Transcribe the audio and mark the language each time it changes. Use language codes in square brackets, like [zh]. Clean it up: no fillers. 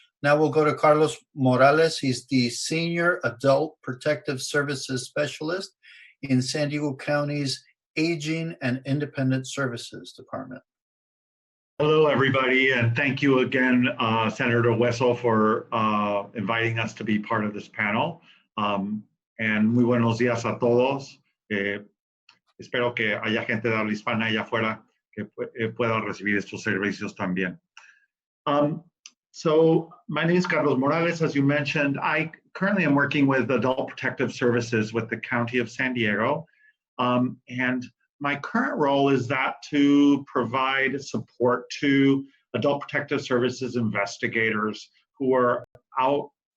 [en] Now we'll go to Carlos Morales. He's the Senior Adult Protective Services Specialist in San Diego County's Aging and Independent Services Department. Hello, everybody, and thank you again, Senator Hueso, for inviting us to be part of this panel. [es] And muy buenos días a todos. Espero que haya gente de habla hispana allá afuera que pueda recibir estos servicios también. [en] So my name is Carlos Morales. As you mentioned, I currently am working with Adult Protective Services with the County of San Diego. And my current role is that to provide support to Adult Protective Services investigators who are out